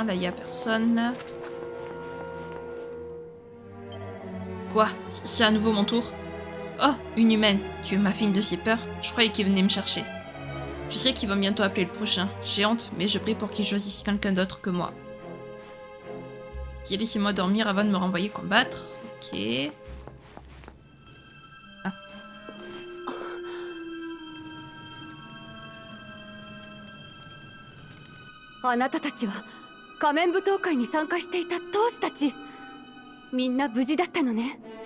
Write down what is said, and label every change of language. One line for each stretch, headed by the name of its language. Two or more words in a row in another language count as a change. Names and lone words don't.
French: Là, il n'y a personne. Quoi? C'est à nouveau mon tour? Oh, une humaine. Tu es ma fille de ses peurs? Je croyais qu'il venait me chercher. Tu sais qu'ils vont bientôt appeler le prochain. J'ai honte, mais je prie pour qu'ils choisissent quelqu'un d'autre que moi. Tiens, laissez-moi dormir avant de me renvoyer combattre. Ok. Ah.
Japanese: あなたたちは仮面舞踏会に参加していた闘士たち。みんな無事だったのね。